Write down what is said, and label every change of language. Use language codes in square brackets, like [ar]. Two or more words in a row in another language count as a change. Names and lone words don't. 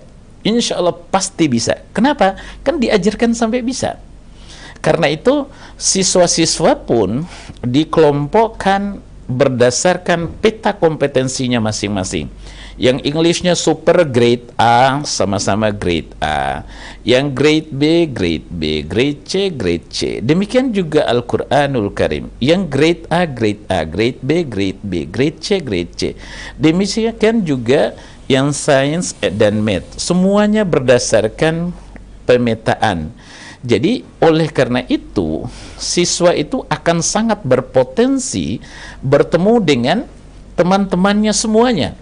[ar] إن شاء الله [id] pasti bisa. Kenapa? Kan diajarkan sampai bisa. Karena itu siswa-siswa pun dikelompokkan berdasarkan peta kompetensinya masing-masing. Yang Englishnya [en] super grade A [id] sama-sama [en] grade A, [id] yang [en] grade B, grade B, grade C, grade C. [id] Demikian juga Al-Quranul Karim, yang [en] grade A, grade A, grade B, grade B, grade C, grade C. [id] Demikian juga yang sains dan math, semuanya berdasarkan pemetaan. Jadi oleh karena itu siswa itu akan sangat berpotensi bertemu dengan teman-temannya semuanya.